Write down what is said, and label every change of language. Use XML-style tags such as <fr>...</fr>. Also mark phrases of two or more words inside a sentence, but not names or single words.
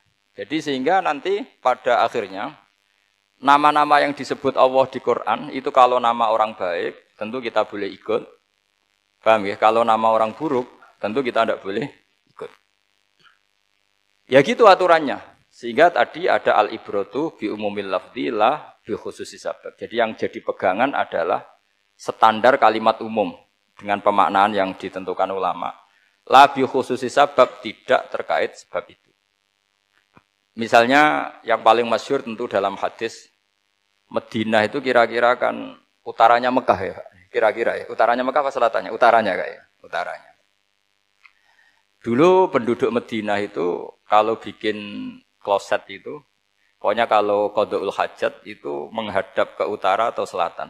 <id>Jadi sehingga nanti pada akhirnya nama-nama yang disebut Allah di Quran itu kalau nama orang baik tentu kita boleh ikut. Paham ya? Kalau nama orang buruk tentu kita tidak boleh ikut. Ya gitu aturannya. Sehingga tadi ada</id> <ar>العبرة بعموم اللفظ لا بخصوص السبب.</ar> <id>Jadi yang jadi pegangan adalah standar kalimat umum dengan pemaknaan yang ditentukan ulama.</id> <ar>لا بخصوص السبب,</ar> <id>tidak terkait sebab itu. Misalnya yang paling masyhur tentu dalam hadis Madinah itu kira-kira kan utaranya Mekah ya, kira-kira ya. Utaranya Mekah apa selatannya? Utaranya kayak, utaranya. Dulu penduduk Madinah itu kalau bikin kloset itu, pokoknya kalau</id> <ar>قضاء الحاجة</ar> <id>itu menghadap ke utara atau selatan.</id>